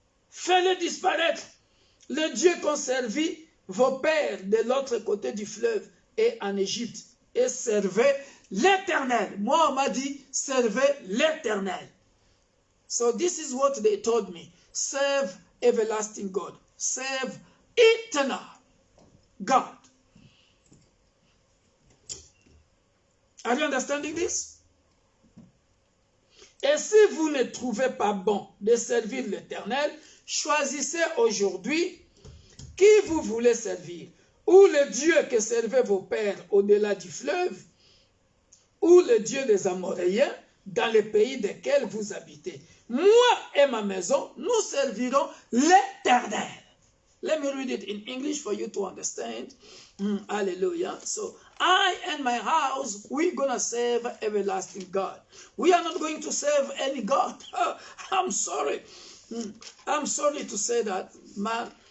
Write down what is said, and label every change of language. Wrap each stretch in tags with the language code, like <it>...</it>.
<fr>Fais-le disparaître. Le Dieu qu'ont servi vos pères de l'autre côté du fleuve et en Égypte. Et servez l'Éternel. Moi, on m'a dit, servez l'Éternel.</fr> <en>So this is what they told me. Serve everlasting God. Serve eternal God. Are you understanding this?</en> <fr>Et si vous ne trouvez pas bon de servir l'Éternel, choisissez aujourd'hui qui vous voulez servir. Ou le Dieu que servaient vos pères au-delà du fleuve, ou le Dieu des Amoréens dans les pays desquels vous habitez. Moi et ma maison, nous servirons l'Éternel.</fr> <en>Let me read it in English for you to understand. Hallelujah. So, I and my house, we're going to serve everlasting God. We are not going to serve any God. I'm sorry. I'm sorry to say that, man.</en>